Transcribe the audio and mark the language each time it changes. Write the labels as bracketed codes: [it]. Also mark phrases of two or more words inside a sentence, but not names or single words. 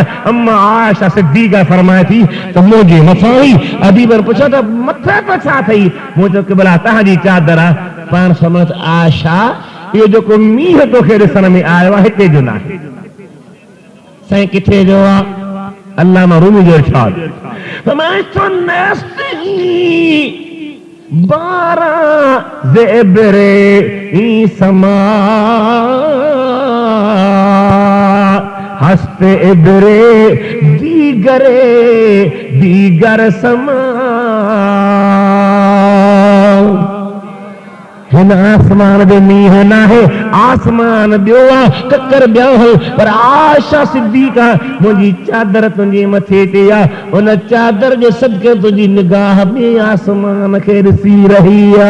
[sd] अम्मा आयशा सिद्दीक़ा फरमाए थी त मुंहिंजे मथां ई हबीब पुछो त मथे ते छा अथई मूं चयो क़िबला तव्हांजी चादर आहे पाण फरमायो आयशा इहो जेको मींहुं तोखे ॾिसण में आयो आहे हिते जो न आहे साईं किथे जो आहे अल्लामा रूमी जो इरशाद फरमाए तो [fa] نستی بارا زبرے ای سما هست ابری دیگر سما [sd] हिन आसमान जो मींहुं न आहे आसमान ॿियो आहे ककर ॿियो पर आयशा सिद्दीक़ा मुंहिंजी चादर तुंहिंजे मथे ते आहे उन चादर जे सदके तुंहिंजी निगाह ॿिए आसमान खे ॾिसी रही